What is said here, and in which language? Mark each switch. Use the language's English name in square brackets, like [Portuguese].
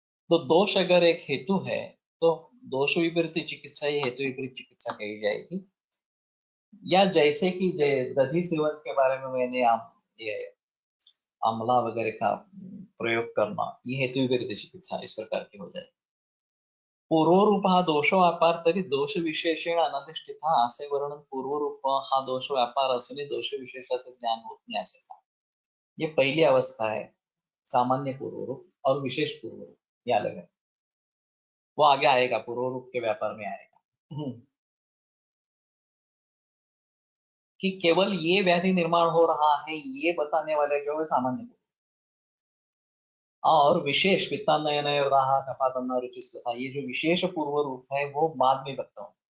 [Hindi] तो दोष अगर एक हेतु है तो दोष विपरीत चिकित्सा ही हेतु विपरीत चिकित्सा कही जाएगी। या जैसे कि दधी सेवन के बारे में मैंने ये आंवला वगैरह का प्रयोग करना, ये हेतु विपरीत चिकित्सा इस प्रकार की हो जाए। [Marathi] पूर्वरूप हा दोष व्यापार तरी दोष विशेषण अनधिष्ठित असे वर्णन, पूर्वरूप हा दोष व्यापार असणे दोष विशेषाचे ज्ञान होत नाही असे का। [Hindi] ये पहली अवस्था है, सामान्य पूर्वरूप और विशेष पूर्वरूप, ये अलग है, वो आगे आएगा, पूर्वरूप के व्यापार में आएगा। कि केवल ये व्याधि निर्माण हो रहा है ये बताने वाले जो है सामान्य पूर्वरूप, और विशेष [Sanskrit] पित्तान्नयन कफातन्न रुचिस्तथा, [Hindi] ये जो विशेष पूर्व रूप है वो बाद में बताऊं।